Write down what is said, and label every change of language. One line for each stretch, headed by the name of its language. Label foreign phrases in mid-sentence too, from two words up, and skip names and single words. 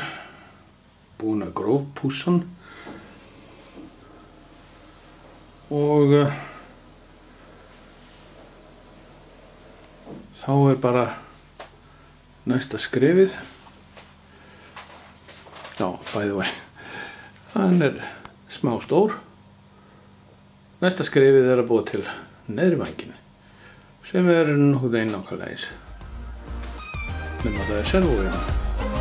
Icelandic: Búinn að grófpússa hann. Og þá bara næsta skrefið. Já,
English: by the way.
Icelandic: Hann smá stór. Næsta skrefið að búa til neðri vænginn, sem nokkuð nákvæmlega eins. Nema það servóið.